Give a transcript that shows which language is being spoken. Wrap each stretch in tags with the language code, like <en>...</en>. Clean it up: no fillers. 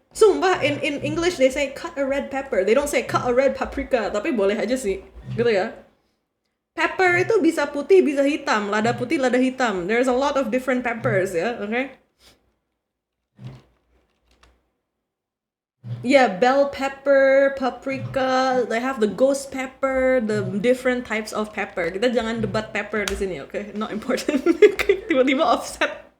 <id>Sumpah,</id> <en>in English they say cut a red pepper. They don't say cut a red paprika,</en> <id>tapi boleh aja sih. Gitu ya. Pepper itu bisa putih, bisa hitam. Lada putih, lada hitam.</id> <en>There's a lot of different peppers ya, okay? Yeah, bell pepper, paprika, they have the ghost pepper, the different types of pepper.</en> <id>Kita jangan debat pepper di sini, okay?</id> <en>Not important.</en> <id>Tiba-tiba offset.</id>